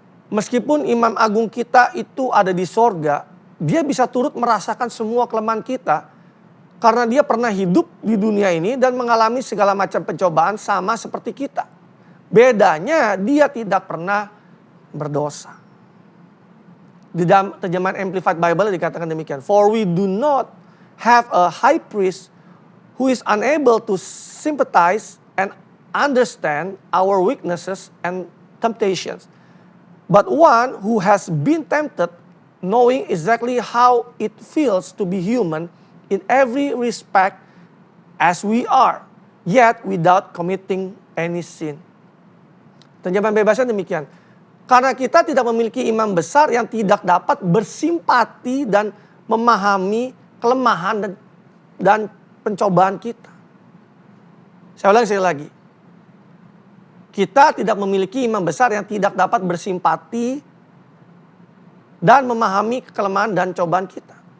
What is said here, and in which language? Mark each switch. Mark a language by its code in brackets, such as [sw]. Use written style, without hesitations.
[id] Meskipun imam agung kita itu ada di sorga, dia bisa turut merasakan semua kelemahan kita. Karena dia pernah hidup di dunia ini dan mengalami segala macam pencobaan sama seperti kita. Bedanya dia tidak pernah berdosa. Di dalam terjemahan Amplified Bible dikatakan demikian. [en] For we do not have a high priest who is unable to sympathize and understand our weaknesses and temptations, but one who has been tempted, knowing exactly how it feels to be human in every respect as we are, yet without committing any sin. [id] Terjemahan bebasnya demikian. Karena kita tidak memiliki imam besar yang tidak dapat bersimpati dan memahami kelemahan dan pencobaan kita. Saya ulang sekali lagi. Kita tidak memiliki imam besar yang tidak dapat bersimpati dan memahami kelemahan dan cobaan kita.